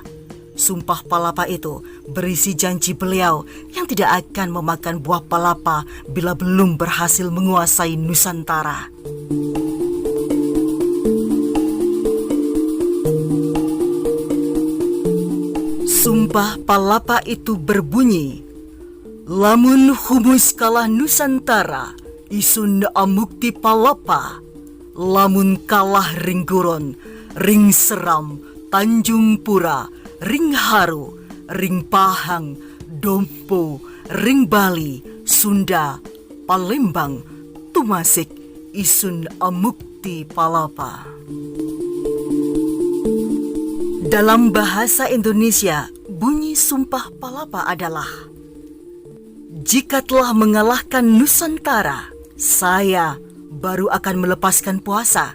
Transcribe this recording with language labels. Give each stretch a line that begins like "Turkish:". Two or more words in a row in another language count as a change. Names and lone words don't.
Indonesian: Sumpah Palapa itu berisi janji beliau yang tidak akan memakan buah palapa bila belum berhasil menguasai Nusantara. Sumpah Palapa itu berbunyi,
Kawi: lamun humus kalah Nusantara, isun amukti palapa, lamun kalah ring Guron, ring Seram, Tanjung Pura, ring Haru, ring Pahang, Dompo, ring Bali, Sunda, Palembang, Tumasik, Isun Amukti Palapa.
Indonesian: Dalam bahasa Indonesia, bunyi Sumpah Palapa adalah: jika telah mengalahkan Nusantara, saya baru akan melepaskan puasa.